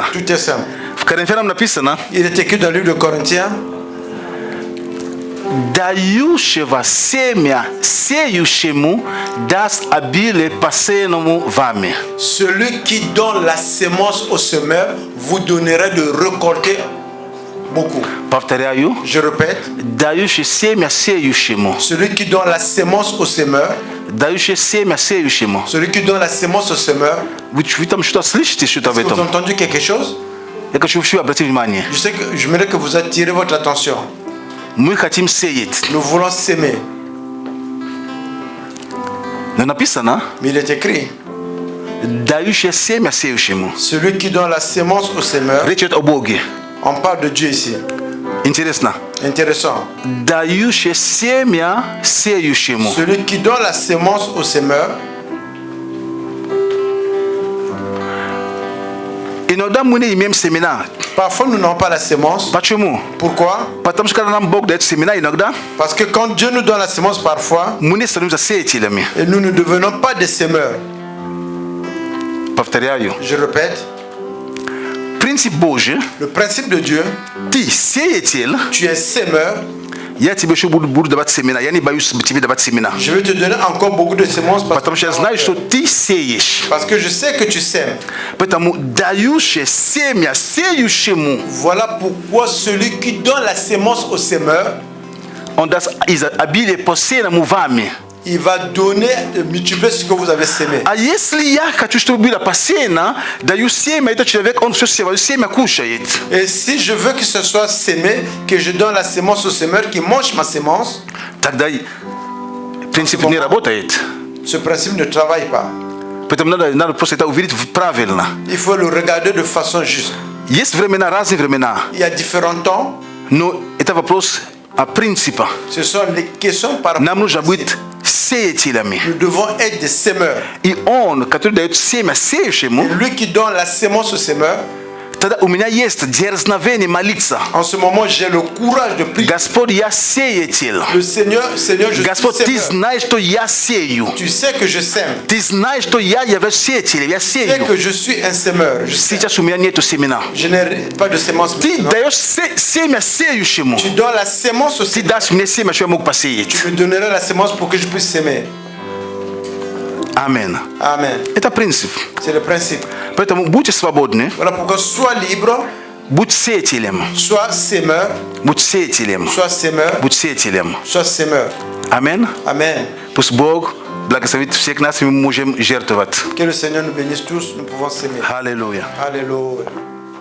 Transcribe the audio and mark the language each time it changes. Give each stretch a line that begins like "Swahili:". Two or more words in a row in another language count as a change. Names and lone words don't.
French: Tout est simple.
Russian: В Коринфянам написано:
French: Il est écrit dans le livre de Corinthiens,
Russian: дающего семя сеющему даст обилие посеянному вами.
French: celui qui donne la sémence au semeur vous donnera de récolter beaucoup.
Russian: Повторяю.
French: Je répète,
Russian: Дающий семя сеющему.
French: celui qui donne la sémence au semeur,
Russian: Дающий семя сеющему.
French: celui qui donne la sémence au semeur,
Russian: Вы там что-то слышите, что-то в
French: est-ce que vous avez
Russian: этом?
French: entendu quelque chose?
Russian: Я хочу все обратить внимание.
French: Je sais que je voudrais que vous attirez votre attention.
Russian: Мы хотим сеять.
French: Nous voulons s'aimer,
Russian: Но написано:
French: mais il est écrit,
Russian: дающий семя сеющему.
French: celui qui donne la sémence au semeur,
Russian: Речь идет о Боге.
French: on parle de Dieu ici.
Russian: Интересно.
French: Intéressant.
Russian: Дающий семя сеющему.
French: Celui qui donne la sémence au semeur,
Russian: Иногда мы не имеем семена.
French: parfois nous n'avons pas la sémence.
Russian: Почему?
French: Pourquoi?
Russian: Потому что когда нам Бог дает семена, иногда
French: Parce que quand Dieu nous donne la sémence parfois,
Russian: мы не становимся сеятелями.
French: et nous ne devenons pas des semeurs.
Russian: Повторяю.
French: Je répète,
Russian: Принцип Божий.
French: le principe de Dieu,
Russian: Ты сеятель.
French: tu es semeur,
Russian: Я тебе еще буду давать семена. Я не боюсь тебе давать семена.
French: je vais te donner encore beaucoup de semences
Russian: Потому что я знаю, что ты сеешь.
French: parce que je sais que tu sèmes.
Russian: Поэтому дающее семя сеющему,
French: Voilà pourquoi celui qui donne la sémence au semeur,
Russian: он даст обилие посеянному вами.
French: il va donner, multiplier ce que vous avez sémé.
Russian: А если я хочу, чтобы было посеяно, даю семя, этот человек, он все семя кушает.
French: Et si je veux que ce soit sémé, que je donne la sémence au semeur qui mange ma sémence,
Russian: Тогда принцип не работает.
French: ce principe ne travaille pas.
Russian: Поэтому надо просто это увидеть правильно.
French: Il faut le regarder de façon juste.
Russian: Есть времена, разные времена.
French: Il y a différents temps.
Russian: Но это вопрос о принципе.
French: Ce sont les questions par rapport
Russian: Нам нужно
French: à
Russian: быть сеятелями.
French: Nous devons être des semeurs.
Russian: И он, который дает семя
French: Et
Russian: сеющему,
French: lui qui donne la sémence au semeur,
Russian: тогда у меня есть дерзновение молиться.
French: en ce moment, j'ai le courage de prier.
Russian: Господь, я сеятель.
French: Le Seigneur, je
Russian: Господь,
French: suis
Russian: ты
French: semeur.
Russian: знаешь, что я сею.
French: Tu sais que je sème.
Russian: Ты знаешь, что я являюсь сеятелем. Я
French: Tu sais
Russian: сею.
French: que je suis un semeur. Je sais.
Russian: Сейчас у меня нету семена.
French: Je n'ai pas de sémence.
Russian: Ты
French: maintenant.
Russian: даешь семя сеющему.
French: Tu donnes la sémence au
Russian: Ты
French: semeur.
Russian: дашь мне семя, что я мог посеять.
French: Tu me donneras la sémence pour que je puisse s'aimer.
Russian: Аминь.
French: Amen.
Russian: Это принцип.
French: C'est le principe.
Russian: Поэтому будьте свободны.
French: Voilà pourquoi sois libre,
Russian: Будь сеятелем.
French: sois semeur,
Russian: Будь сеятелем.
French: sois semeur,
Russian: Будь сеятелем.
French: sois semeur.
Russian: Аминь.
French: Amen.
Russian: Пусть Бог благословит всех нас, и мы можем жертвовать.
French: Que le Seigneur nous bénisse tous, nous pouvons s'aimer.
Russian: Аллилуйя.
French: Alléluia.